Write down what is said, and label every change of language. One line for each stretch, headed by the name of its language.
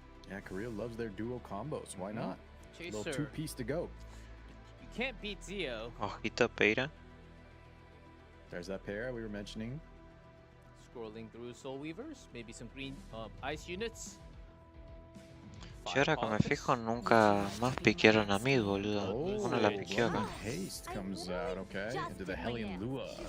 English: Yeah, Korea loves their duo combos. Why not? Chaser. Little two-piece to go. You can't beat Zio.
Spanish: Ojito Payra.
English: There's that pair we were mentioning. Scrolling through Soul Weavers, maybe some green ice units.
Spanish: Yo ahora que me fijo nunca más piquearon a mí, boludo. Uno la piqueó acá.
English: Haste comes out, okay, into the Hellion Lua.